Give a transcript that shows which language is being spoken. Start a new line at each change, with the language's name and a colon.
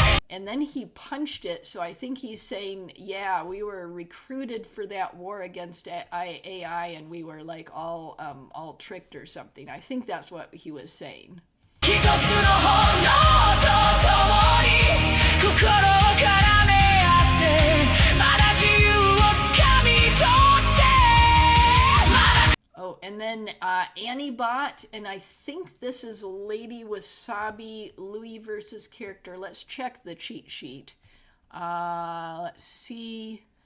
English: And then he punched it, so I think he's saying, yeah, we were recruited for that war against AI, and we were like all tricked or something. I think that's what he was saying.
Japanese: 一つの炎と共に心を絡め合ってまだ自由をつかみ取ってまだ
English: Oh, and then Anibot, and I think this is Lady Wasabi Louis versus character. Let's check the cheat sheet. Let's see.